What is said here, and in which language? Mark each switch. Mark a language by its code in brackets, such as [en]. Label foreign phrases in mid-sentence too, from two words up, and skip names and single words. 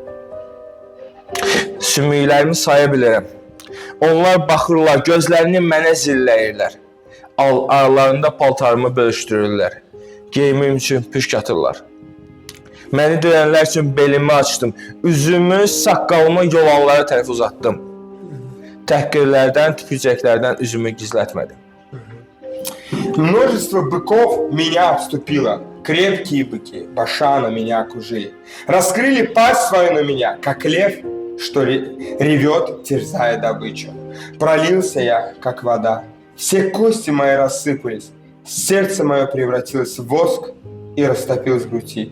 [az] Sümüklərimi saya bilirəm. Onlar baxırlar, gözlərini mənə zilləyirlər. Aralarında paltarımı bölüşdürürlər. Geyimim üçün püşk atırlar. Məni döyənlər üçün belimi açdım. Üzümü, saqqalımı yolanlara tərəf uzatdım. Təhqirlərdən, tükücəklərdən üzümü gizlətmədim. [ru] Множество быков меня обступило. Крепкие быки Башана меня окружили. Раскрыли пасть свою на меня, как лев, что ревет, терзая добычу. Пролился я, как вода. Все кости мои рассыпались. Сердце мое превратилось в воск и растопилось в груди.